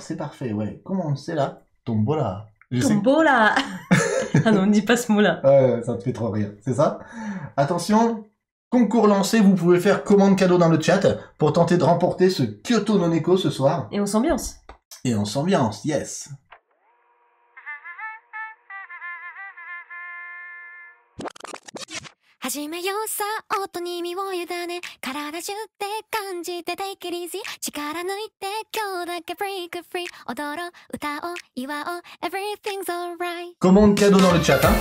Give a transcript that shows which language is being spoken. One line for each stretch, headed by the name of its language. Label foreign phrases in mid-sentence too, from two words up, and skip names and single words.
French: C'est parfait. Ouais. Comment c'est là? Tombola. Tombola. Ah non, on ne dit pas ce mot-là. Ouais, ça te fait trop rire. C'est ça? Attention. Concours lancé. Vous pouvez faire commande cadeau dans le chat pour tenter de remporter ce Kyoto non Eco ce soir. Et on s'ambiance. Et on s'ambiance. Yes.
Japanese: 始めようさ音に身を委ね体中で感じて
English: Take it easy
Japanese: 力抜いて今日だけ
English: break free
Japanese: 踊ろう歌おう祝おう
English: Everything's alright
French: Commande cadeau dans le chat. Hein.